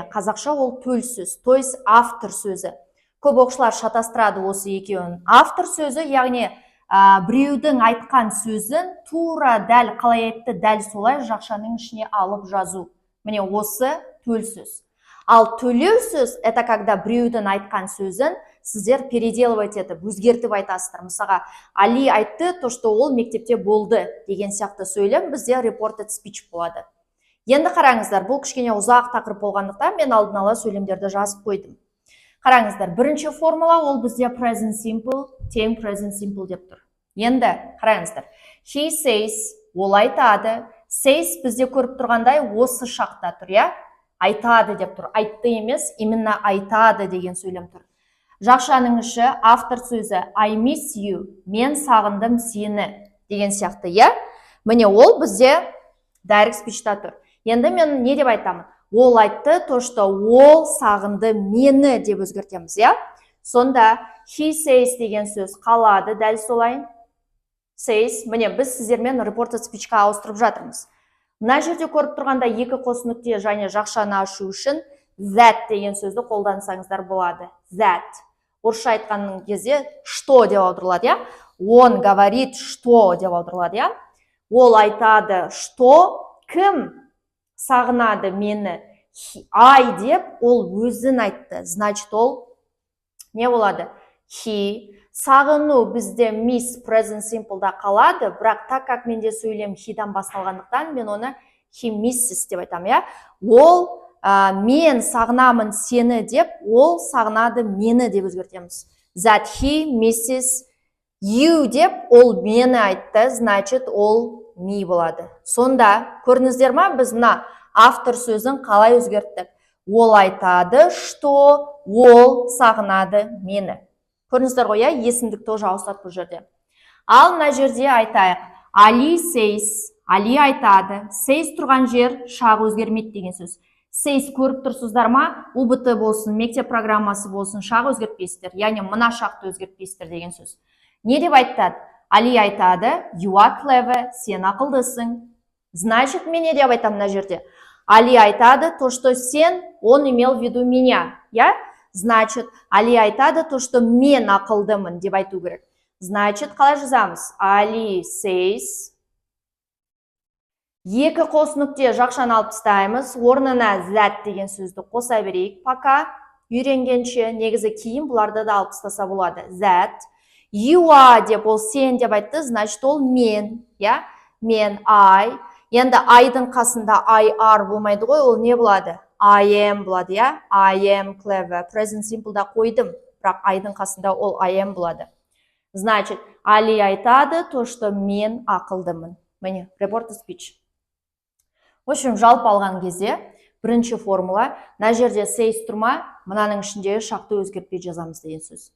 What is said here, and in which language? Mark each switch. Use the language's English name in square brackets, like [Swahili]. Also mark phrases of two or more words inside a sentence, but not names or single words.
[Kazakh] Қазақша ол төл сөз, [Russian] то есть [Kazakh] автор сөзі. Көп оқушылар шатастырады осы екеуін. Автор сөзі, яғни біреудің айтқан сөзін тура дәл қалай айтты, дәл солай жақшаның ішіне алып жазу. Міне осы төл сөз. Ал төлеу сөз, [Russian] это когда [Kazakh] біреудің айтқан сөзін сіздер переделывать етіп, өзгертіп айтасыздар. Мысалға, Али айтты, [Russian] то, что [Kazakh] ол мектепте болды деген сияқты сөйлем бізде [English] reported speech [Kazakh] болады. Енді қараңыздар, бұл кішкене ұзақ тақырып болғандықтан мен алдын ала сөйлемдерді жазып қойдым. Қараңыздар, бірінші формула ол бізде [English] present simple, [Kazakh] тең [English] present simple [Kazakh] деп тұр. Енді қараңыздар, [English] he says, [Kazakh] ол айтады, says бізде көріп тұрғандай осы шақта тұр, я? Айтады деп тұр. Айтты емес, именно айтады деген сөйлем тұр. Жақшаның іші автор сөзі [English] I miss you, [Kazakh] мен сағындым сені деген сияқты, я? Міне ол бізде [English] direct speech- [Kazakh] та тұр. Енді мен не деп айтамын? Ол айтты, [Russian] то, что [Kazakh] ол сағынды мені деп өзгертеміз, я? Сонда [English] he says [Kazakh] деген сөз қалады, дәл солай. Says, міне біз сіздермен [English] reported speech- [Kazakh] қа ауыстырып жатырмыз. Мына жерде көріп тұрғанда екі қос нүкте және жақшаны ашу үшін that деген сөзді қолдансаңыздар болады. That. Орысша айтқанның кезде что деп аударылады, я? [Russian] Он говорит что [Kazakh] деп аударылады, я? Ол айтады что, кім сағынады мені? I деп ол өзін айтты. Значит, ол не болады? He. Сағыну бізде miss [English] present simple- [Kazakh] да қалады, бірақ [Russian] так как [Kazakh] менде сөйлем he-дан басталғандықтан, мен оны [English] he misses [Kazakh] деп айтам, я? Ол мен сағынамын сені деп, ол сағынады мені деп өзгертеміз. [English] That he misses you [Kazakh] деп, ол мені айтты, значит, ол me болады. Сонда, көрдіңіздер ма, біз мына автор сөзін қалай өзгерттік? Ол айтады, что ол сағынады мені. Көрдіңіздер ғой, я? Есімдік тоже ауыстырып бұл жерде. Ал мына жерде айтайық. Али says, Али айтады. Says тұрған жер шағы өзгермейді деген сөз. Says көріп тұрсыздар ма? УБТ болсын, мектеп программасы болсын, шағы өзгертпейсіздер. Яғни мына шақты өзгертпейсіздер деген сөз. Не деп айтады? Али айтады, [English] you are clever, [Kazakh] сен ақылдысың. Значит, мен не деп айтам мына жерде? Али айтады, [Russian] то, что сен, он имел в виду меня, я? [Kazakh] Значит, Али айтады, [Russian] то, что [Kazakh] мен ақылдымын деп айту керек. Значит, қалай жазамыз? Али says. Екі қос нүкте жақшаны алып тастаймыз. Орнына that деген сөзді қоса берейік. Пока үйренгенше негізі кейін бұларды да алып тастаса болады. That. [English] You are [Kazakh] деп ол сен деп айтты, значит, ол мен, я? Мен, I. Енді I-дың қасында [English] I are [Kazakh] болмайды ғой, ол не болады? [English] I am [Kazakh] болады, я? [English] I am clever. Present simple- [Kazakh] да қойдым, бірақ I-дың қасында ол [English] I am [Kazakh] болады. Значит, Али айтады, [Russian] то, что [Kazakh] мен ақылдымын. Міне, [English] reported speech. [Russian] В общем, [Kazakh] жалпы алған кезде, бірінші формула, мына жерде says тұрма, мынаның ішінде шақты өзгертпей жазамыз деген сөз.